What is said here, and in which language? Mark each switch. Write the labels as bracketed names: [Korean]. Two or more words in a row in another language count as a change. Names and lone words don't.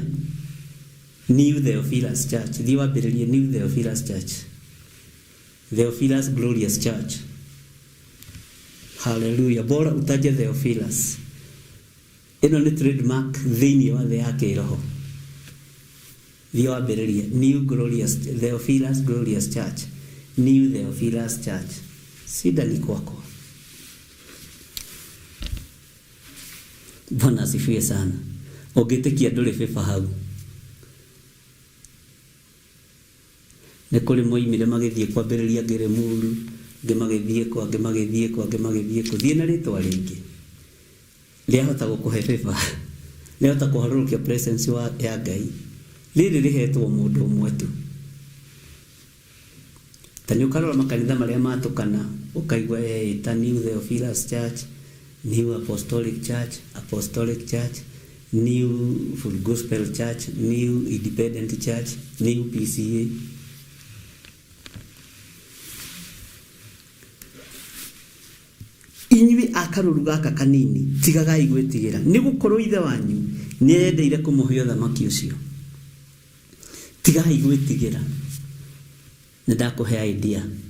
[Kikuyu] New Theophilus Church. Thiĩ wambĩrĩrie New Theophilus Church. Theophilus Glorious Church. [Swahili] Hallelujah. Bora utaje Theophilus. [Kikuyu] Ĩno nĩ trademark thĩinĩ wa thĩ ya kĩroho. Thiĩ wambĩrĩrie New Glorious Theophilus Glorious Church. [English] New Theophilus Church. [Swahili] Sida ni kwako. Bwana asifiwe sana. [Kikuyu] Ũngĩtĩkia ndũrĩ beba hau. Nĩ kũrĩ moimire magĩthiĩ kwambĩrĩria Ngeremuru, ngĩmagĩthiĩ kwa thiĩ na rĩtwa rĩngĩ. Rĩahota gũkũhe beba. Rĩahota kũharũrũkia presence ya Ngai. Rĩrĩ rĩhetwo mũndũ ũmwe tu. Tani ũkarora makanitha marĩa matũkana ũkaigua ta New Theophilus Church, New Apostolic Church, New Full Gospel Church, New Independent Church, New PCA. Inyuĩ akarũru gaka kanini tigagai gwĩtigĩra nĩ gũkorwo ithe wanyu nĩ endeire kũmũhe ũthamaki ũcio. Tigagai gwĩtigĩra. Nĩ ndakũhe idea.